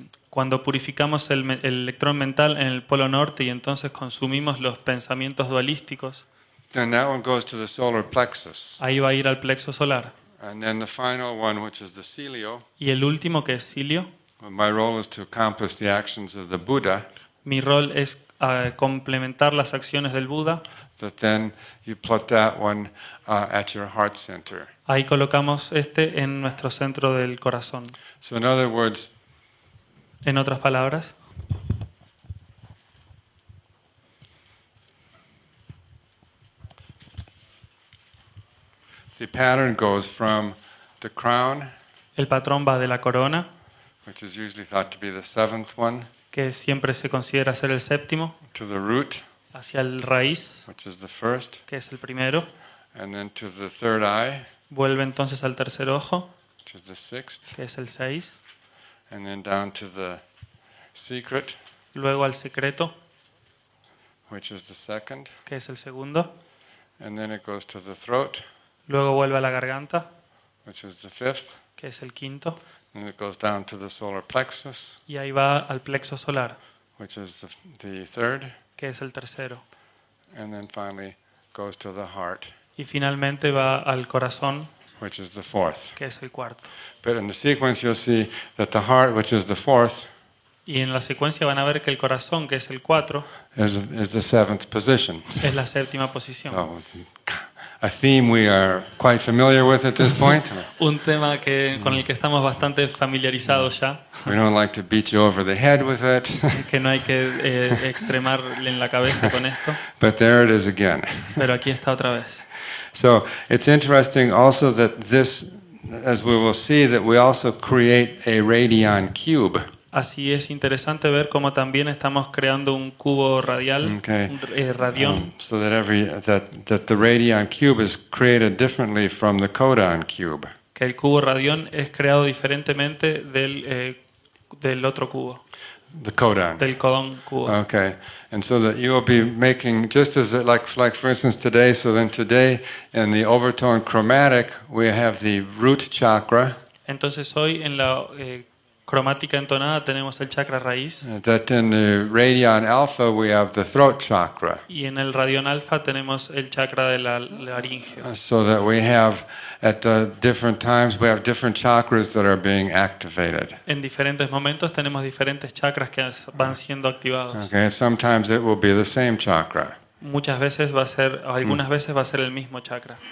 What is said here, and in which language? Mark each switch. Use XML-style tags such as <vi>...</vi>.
<es>cuando purificamos el electrón mental en el polo norte y entonces consumimos los pensamientos dualísticos,</es> <en>then that one goes to the solar plexus.</en> <es>ahí va a ir al plexo solar.</es> <en>And then the final one, which is the celio,</en> <es>Y el último, que es Cilio,</es> <en>my role is to accomplish the actions of the Buddha,</en> <es>mi rol es complementar las acciones del Buda.</es> <en>that then you put that one at your heart center.</en> <es>Ahí colocamos en nuestro centro del corazón.</es> <en>So in other words,</en> <es>En otras palabras,</es> <en>the pattern goes from the crown,</en> <es>el patrón va de la corona,</es> <en>which is usually thought to be the seventh one,</en> <es>que siempre se considera ser el séptimo,</es> <en>to the root,</en> <es>hacia el raíz,</es> <en>which is the first,</en> <es>que es el primero,</es> <en>and then to the third eye,</en> <es>vuelve entonces al tercer ojo,</es> <en>which is the sixth,</en> <es>que es el 6,</es> <en>and then down to the secret,</en> <es>luego al secreto,</es> <en>which is the second,</en> <es>que es el segundo,</es> <en>and then it goes to the throat,</en> <es>luego vuelve a la garganta,</es> <en>which is the fifth,</en> <es>que es el quinto,</es> <en>and it goes down to the solar plexus,</en> <es>y ahí va al plexo solar,</es> <en>which is the third,</en> <es>que es el tercero,</es> <en>and then finally goes to the heart,</en> <es>y finalmente va al corazón,</es> <en>which is the fourth.</en> <es>que es el cuarto.</es> <en>But in the sequence, you'll see that the heart, which is the fourth,</en> <es>Y en la secuencia van a ver que el corazón, que es el 4,</es> <en>is the seventh position.</en> <es>es la séptima posición.</es> <en>So, a theme we are quite familiar with at this point.</en> <es>Un tema con el que estamos bastante familiarizados ya,</es> <en>We don't like to beat you over the head with it,</en> <es>que no hay que extremarle en la cabeza con esto,</es> <en>but there it is again.</en> <es>pero aquí está otra vez.</es> <en>So it's interesting also that this, as we will see, that we also create a radion cube.</en> <es>Así es interesante ver cómo también estamos creando un cubo radial,</es> <en>Okay.</en> <es>un radión,</es> <en>So that the radion cube is created differently from the codon cube.</en> <es>que el cubo radión es creado diferentemente del otro cubo,</es> <en>The codon.</en> <es>del codón cubo.</es> <en>Okay, and so that you will be making just as like for instance today. So then today in the overtone chromatic we have the root chakra.</en> <es>Entonces hoy en la cromática entonada tenemos el chakra raíz</es> <en>That in the radion alpha we have the throat chakra.</en> <es>y en el radión alfa tenemos el chakra de la laringe.</es> <en>So that we have at different times we have different chakras that are being activated.</en> <es>En diferentes momentos tenemos diferentes chakras que van siendo activados.</es> <en>Okay, sometimes it will be the same chakra.</en> <es>Muchas veces va a ser, o algunas veces va a ser el mismo chakra.</es>